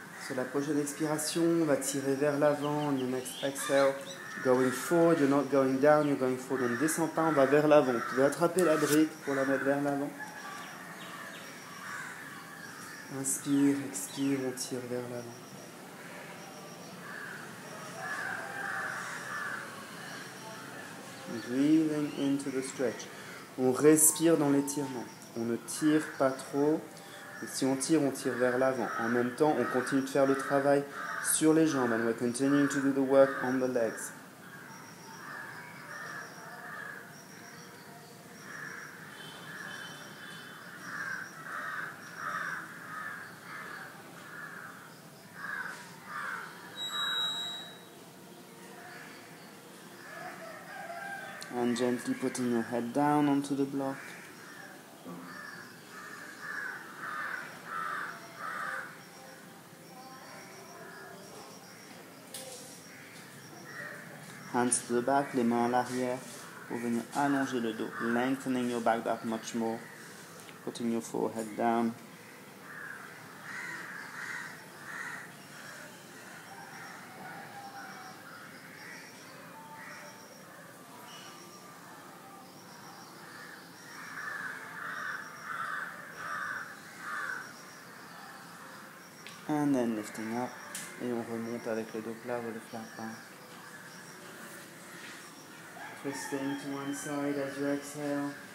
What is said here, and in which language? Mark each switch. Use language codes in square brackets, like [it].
[fr] Sur la prochaine expiration, on va tirer vers l'avant. [en] On the next exhale, going forward, you're not going down, you're going forward. [fr] On ne descend pas, on va vers l'avant. Vous pouvez attraper la brique pour la mettre vers l'avant. Inspire, expire, on tire vers l'avant. [en] Breathing into the stretch. [fr] On respire dans l'étirement. On ne tire pas trop. Et si on tire vers l'avant. En même temps, on continue de faire le travail sur les jambes. [en] And we're continuing to do the work on the legs. And gently putting your head down onto the block. Hands to the back, [fr] les mains à l'arrière pour venir allonger le dos. [en] Lengthening your back that much more. Putting your forehead down. And then lifting up. [fr] Et on remonte avec le dos plat ou le flat back. [en] Twisting to one side as you exhale.